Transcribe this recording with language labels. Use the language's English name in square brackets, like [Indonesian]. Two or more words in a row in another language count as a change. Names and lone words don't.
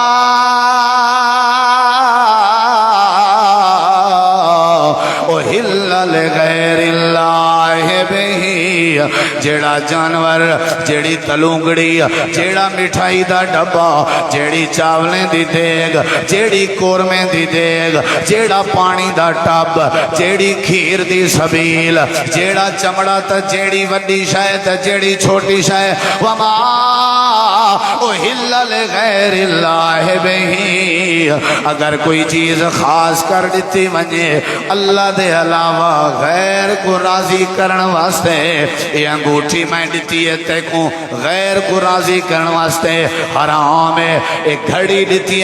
[Arabic] احل لغیر اللہ بہی [Saraiki] جیڑا جانور جیڑی تلونگڑی جیڑا مٹھائی دا ڈبا جیڑی چاولیں دی دیگ جیڑی کورمیں دی دیگ جیڑا پانی دا ٹب جیڑی کھیر دی سبیل جیڑا چمڑا تا جیڑی وڈی شے تا جیڑی چھوٹی شے [Arabic] وما احل لغیر اللہ بہی [Saraiki] اگر کوئی چیز خاص کر دیتی ونجے اللہ دے علاوہ غیر کو راضی کرن واسطے یہ انگوٹھی میں دیتی ہے تے کو غیر کو راضی کرن واسطے حرام ہے ایک گھڑی دیتی ہے